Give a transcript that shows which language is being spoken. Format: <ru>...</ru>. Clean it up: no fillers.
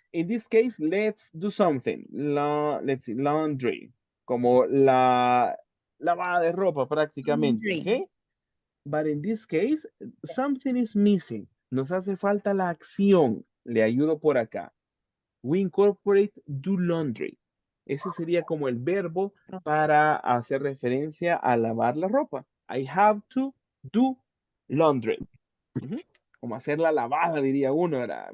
<en>In this case, let's do something. Let's see, laundry.</en> <es>Como la lavada de ropa prácticamente, ¿ok?</es> <en>But in this case, something is missing.</en> <es>Nos hace falta la acción. Le ayudo por acá.</es> <en>We incorporate do laundry.</en> <es>Ese sería como el verbo para hacer referencia a lavar la ropa.</es> <en>I have to do laundry.</en> <es>como hacer la lavada, diría uno, ¿verdad?</es>